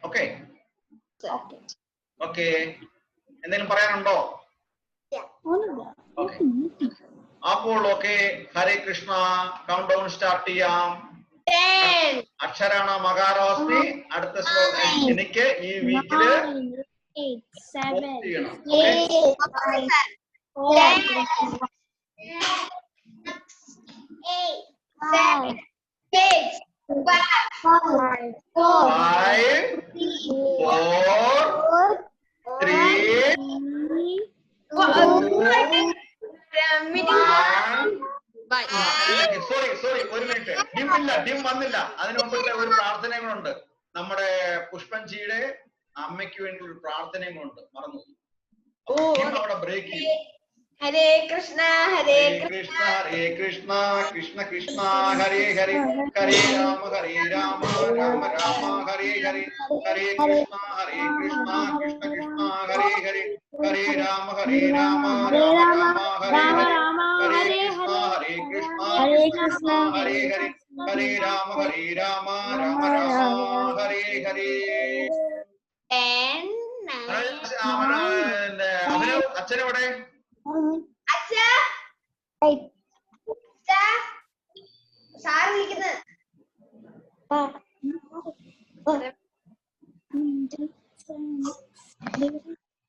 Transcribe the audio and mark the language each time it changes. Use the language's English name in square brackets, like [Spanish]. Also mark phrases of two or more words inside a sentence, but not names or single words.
[Malayalam] ഓക്കെ എന്തെങ്കിലും പറയാനുണ്ടോ? അപ്പോൾ ഓക്കെ, [Sanskrit] ഹരേ കൃഷ്ണ. [English] count down start [Malayalam] ചെയ്യാം. [Sanskrit] അക്ഷരാണ മകാരോസ്മി. [Malayalam] അടുത്ത ശ്ലോകം എനിക്ക് ഈ വീക്കില് ചെയ്യണം. [English] Five, four, three, [Malayalam] സോറി ഒരു മിനിറ്റ്. ഡിം വന്നില്ല. അതിനു മുമ്പത്തെ ഒരു പ്രാർത്ഥനകളുണ്ട്. നമ്മുടെ പുഷ്പൻജിയുടെ അമ്മയ്ക്ക് വേണ്ടി ഒരു പ്രാർത്ഥനകളുണ്ട്, മറന്നു. അവിടെ ബ്രേക്ക് ചെയ്യും. [Sanskrit] हरे कृष्ण हरे कृष्ण कृष्ण कृष्ण हरे हरे हरे राम राम हरे हरे हरे कृष्ण कृष्ण कृष्ण हरे हरे हरे राम राम हरे हरे हरे कृष्ण കൃഷ്ണ ഹരേ കൃഷ്ണ കൃഷ്ണ ഹരേ ഹരേ ഹരേ രാമ രാമ രാമ ഹരേ ഹരേ. 10, 9, [Malayalam] അഭിനവ് അച്ഛനെവിടെ? അച്ഛാ സാറ് വിളിക്കുന്നത്